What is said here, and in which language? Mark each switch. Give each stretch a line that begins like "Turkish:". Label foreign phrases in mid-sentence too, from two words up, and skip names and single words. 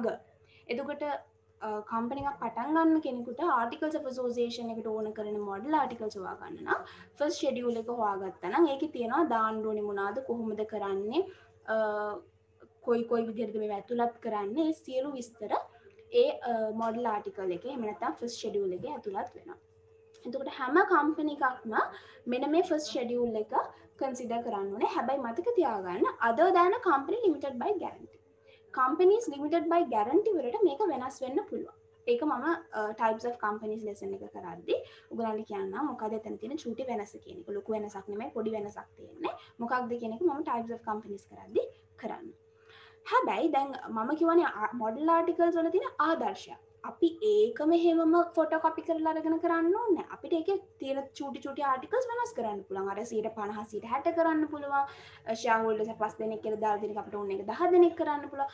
Sinhala: එතකොට කම්පැනි එකක් පටන් ගන්න කෙනෙකුට
English: articles of association
Sinhala: එකට ඕන කරන
English: model articles
Sinhala: හොයාගන්න නම්
English: first schedule
Sinhala: එක හොයාගත්තා නම් ඒකේ තියෙනවා දාන්න ඕනේ මොනවාද කොහොමද කරන්නේ කොයි විදිහටද මේව ඇතුළත් කරන්නේ ඒ සියලු විස්තර ඒ
English: model article
Sinhala: එකේ එහෙම නැත්නම්
English: first schedule
Sinhala: එකේ ඇතුළත් වෙනවා. එතකොට හැම කම්පැනි එකක්ම මෙන්න මේ
English: first schedule
Sinhala: එක කන්සිඩර් කරන්න ඕනේ. හැබැයි මතක තියාගන්න
English: other than a company limited by guarantee. companies limited by guarantee
Sinhala: වලට මේක වෙනස් වෙන්න පුළුවන්. ඒක මම
English: types of companies lesson
Sinhala: එක කරද්දී ඔයගලන්ට කියන්නම් මොකද එතන තියෙන චූටි වෙනස කියන එක. ලොකු වෙනසක් නෙමෙයි පොඩි වෙනසක් තියෙන්නේ. මොකක්ද කියන එක මම
English: types of companies
Sinhala: කරද්දී කරන්න. හැබැයි දැන් මම කියවනේ
English: model articles
Sinhala: වල තියෙන ආදර්ශය. අපි ඒකම හැමම ෆොටෝකොපි කරලා අරගෙන කරන්න ඕනේ. අපිට ඒකේ තියෙන චූටි ආටිකල්ස් වෙනස් කරන්න පුළුවන්. අර 50 60 කරන්න පුළුවන්.
English: share holders
Sinhala: 5 දෙනෙක් කියලා දාලා දෙනෙක් අපිට ඕන එක 10 දෙනෙක් කරන්න පුළුවන්.